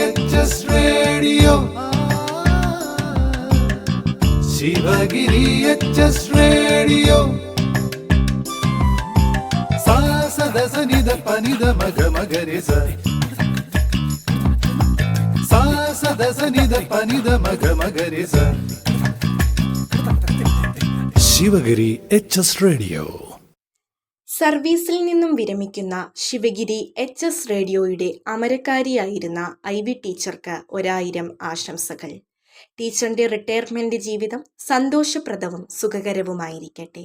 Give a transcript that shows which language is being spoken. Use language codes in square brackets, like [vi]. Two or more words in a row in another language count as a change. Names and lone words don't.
[en] HS Radio. Shivagiri HS Radio. Sa sa da sa ni da pa ni da ma ga ma ga re sa. Sa sa da sa ni da pa ni da ma ga ma ga re sa. Shivagiri HS Radio. [ml] സർവീസിൽ നിന്നും വിരമിക്കുന്ന ശിവഗിരി HS റേഡിയോയുടെ അമരക്കാരിയായിരുന്ന IV ടീച്ചർക്ക് 1000 ആശംസകൾ. ടീച്ചറിൻ്റെ റിട്ടയർമെൻറ്റ് ജീവിതം സന്തോഷപ്രദവും സുഖകരവുമായിരിക്കട്ടെ.